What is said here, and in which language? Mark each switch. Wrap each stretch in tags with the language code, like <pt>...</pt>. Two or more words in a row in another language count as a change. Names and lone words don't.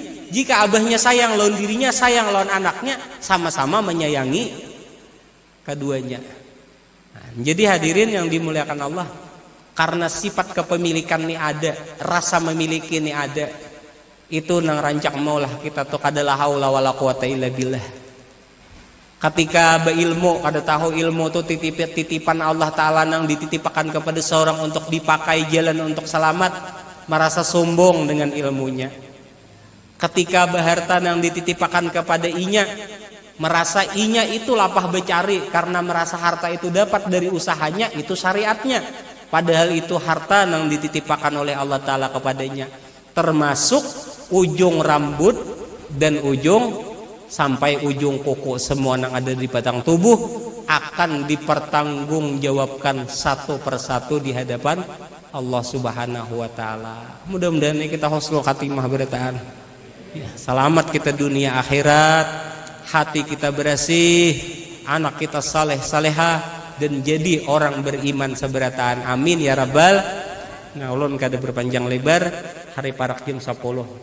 <bjn>Jika abahnya sayang lawan dirinya, sayang lawan anaknya, sama-sama menyayangi keduanya. Nah, jadi hadirin yang dimuliakan Allah, karena sifat kepemilikan ini ada, rasa memiliki ini ada, itu nang rancak maulah kita tuh kadalah</bjn> <ar>حول ولا قوة إلا بالله.</ar> <bjn>Ketika berilmu, kada tahu ilmu itu titipan Allah Ta'ala nang dititipakan kepada seorang untuk dipakai jalan untuk selamat, merasa sombong dengan ilmunya. Ketika berharta nang dititipakan kepada inya, merasa inya itu lapah becari karena merasa harta itu dapat dari usahanya, itu syariatnya. Padahal itu harta nang dititipakan oleh Allah Ta'ala kepadanya, termasuk ujung rambut dan ujung sampai ujung kuku, semua yang ada di batang tubuh akan dipertanggungjawabkan satu persatu di hadapan Allah Subhanahu wa Ta'ala. Mudah-mudahan kita</bjn> <ar>حسن الخاتمة</ar> <bjn>berataan, ya, selamat kita dunia akhirat, hati kita bersih, anak kita saleh salehah, dan jadi orang beriman seberataan.</bjn> <ar>آمين يا ربّ.</ar> <bjn>Nah, ulun kada berpanjang lebar, hari parak jam 10.</bjn>